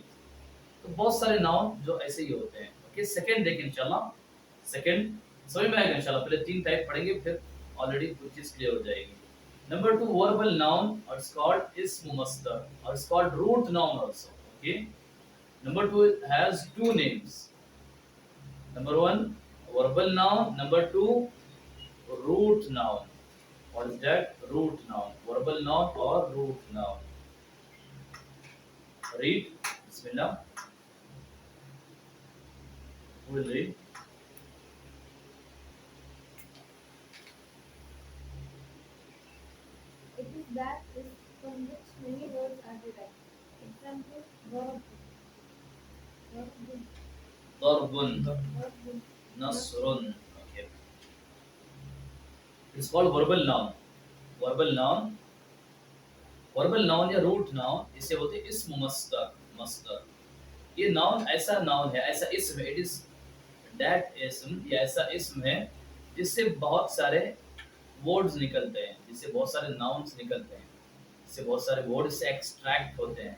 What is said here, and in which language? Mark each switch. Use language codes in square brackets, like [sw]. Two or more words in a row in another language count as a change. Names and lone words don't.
[hi] तो बहुत सारे नाउन जो ऐसे ही होते हैं, ओके। सेकंड देखें [ar] إن شاء الله, [hi] सेकंड समझ में आएगा [ar] إن شاء الله. [hi] पहले तीन टाइप पढ़ेंगे फिर ऑलरेडी कुछ चीज क्लियर हो जाएगी। [en] number 2 verbal noun [hi] और [en] it's called [ar] اسم مصدر [hi] और [en] it's called root noun also, okay. number 2 has two names. Number 1 verbal noun, number 2 root noun. What is that? Root noun, verbal noun or root noun. Read, Bismillah. Who will read? It is that is from which many words are derived. Example, verb, verb, Darbun, verb, Nasrun. Okay. It's called verbal noun. Verbal noun, verbal noun या root noun [hi] इसे बोलते हैं [ar] اسم مصدر، مصدر. [hi] ये नाउन ऐसा नाउन है, ऐसा इस्म है, [en] it is that [hi] इस्म, ये ऐसा इस्म है जिससे बहुत सारे वर्ड्स निकलते हैं, जिससे बहुत सारे नाउन्स निकलते हैं, जिससे बहुत सारे वर्ड से एक्सट्रैक्ट होते हैं।